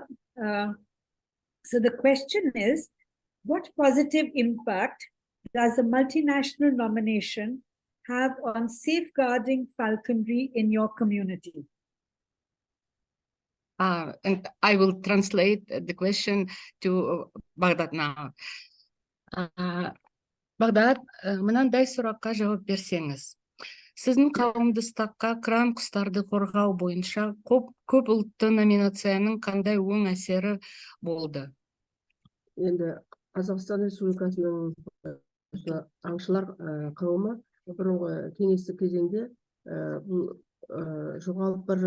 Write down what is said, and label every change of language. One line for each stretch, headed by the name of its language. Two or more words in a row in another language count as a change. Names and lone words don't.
English: So the question is, what positive impact does the multinational nomination have on safeguarding falconry in your community? And I will translate the question to Бағдат now.
Kazakh: Бағдат, мынандай сұраққа жауап берсеңіз. Сіздің қауымдастыққа кран құстарды қорғау бойынша көп ұлтты номинацияның қандай оң әсері болды? Енді Қазақстан Республикасының аңшылар қауымы бұрынғы кеңестік кезеңде бұл жоғалып бара